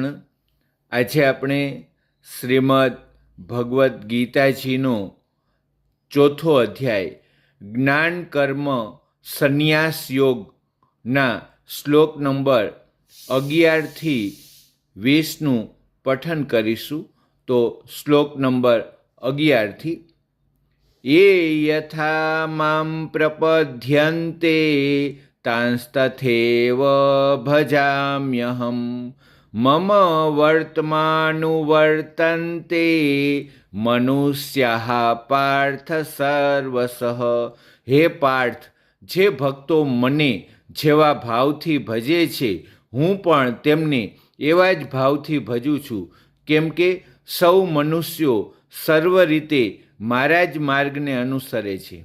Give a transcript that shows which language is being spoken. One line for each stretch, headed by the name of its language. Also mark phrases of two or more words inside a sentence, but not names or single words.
Gujarati: આજે આપણે શ્રીમદ ભગવદ્ ગીતાજીનો ચોથો અધ્યાય જ્ઞાન કર્મ સંન્યાસ યોગના શ્લોક નંબર 11થી 20નું પઠન કરીશું. તો શ્લોક નંબર 11થી
Sanskrit: ये यथा मां प्रपद्यन्ते तांस्तथैव भजाम्यहं मम वर्तमानुवर्तन्ते मनुष्याः पार्थ सर्वशः.
Gujarati: હે પાર્થ, જે ભક્તો મને જેવા ભાવથી ભજે છે હું પણ તેમને એવા જ ભાવથી ભજું છું, કેમ કે સૌ મનુષ્યો સર્વ રીતે મારા જ માર્ગને અનુસરે છે.